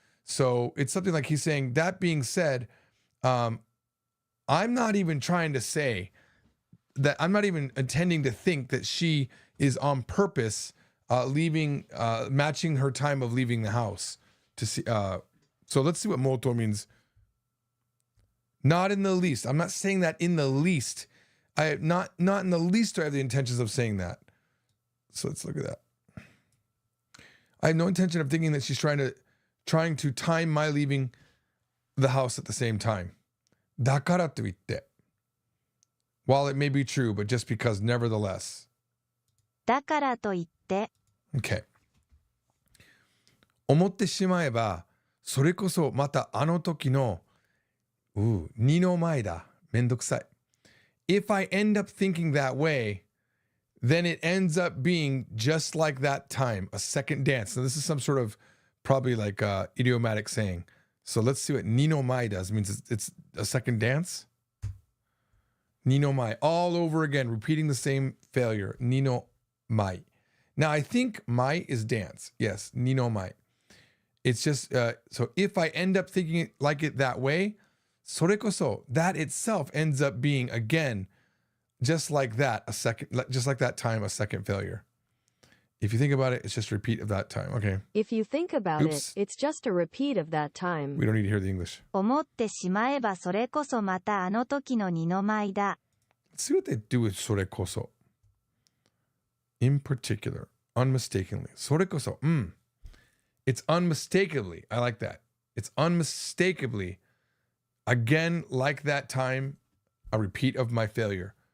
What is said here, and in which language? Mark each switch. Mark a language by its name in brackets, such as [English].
[English] So it's something like he's saying, that being said, I'm not even trying to say that I'm not even intending to think that she is on purpose matching her time of leaving the house to see. So let's see what moto means. Not in the least. I'm not saying that in the least. Not in the least do I have the intentions of saying that. So let's look at that. I have no intention of thinking that she's trying to time my leaving the house at the same time. [Japanese] だからといって. [English] While it may be true, but just because nevertheless. [Japanese] だからといって. [English] Okay. [Japanese] 思ってしまえば、それこそまたあの時の、二の舞だ。めんどくさい。 [English] If I end up thinking that way, then it ends up being just like that time, a second dance. Now, this is some sort of probably like idiomatic saying. So let's see what ni no mai does. It means it's a second dance. Ni no mai. All over again, repeating the same failure. Ni no mai. Now, I think mai is dance. Yes, ni no mai. It's just, so if I end up thinking it like it that way, それこそ, that itself ends up being, again, just like that time, a second failure. If you think about it, it's just a repeat of that time. Okay. If you think about it, it's just a repeat of that time. We don't need to hear the English. [Japanese] 思ってしまえばそれこそまたあの時の二の舞だ。 [English] Let's see what they do with それこそ. In particular, unmistakably. それこそ.It's unmistakably. I like that. It's unmistakably, again, like that time, a repeat of my failure.